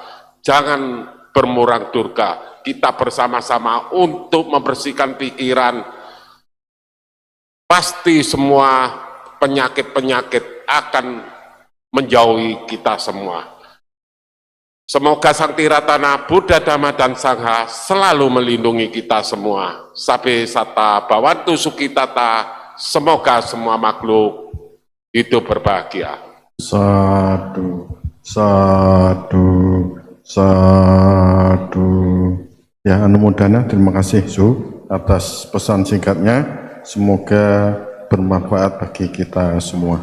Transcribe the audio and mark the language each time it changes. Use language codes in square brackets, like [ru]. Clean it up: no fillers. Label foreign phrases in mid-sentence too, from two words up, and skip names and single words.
[id] Jangan bermurang durga, kita bersama-sama untuk membersihkan pikiran. Pasti semua penyakit-penyakit akan menjauhi kita semua. Semoga Sang Tiratana Buddha, Dhamma, dan Sangha selalu melindungi kita semua. [pi] Sabbe sata bhavantu sukhi tata. [id] Semoga semua makhluk hidup berbahagia. [pi] Sadu, sadu, sadu. [id] Ya, Anumodana, terima kasih Su atas pesan singkatnya. Semoga bermanfaat bagi kita semua.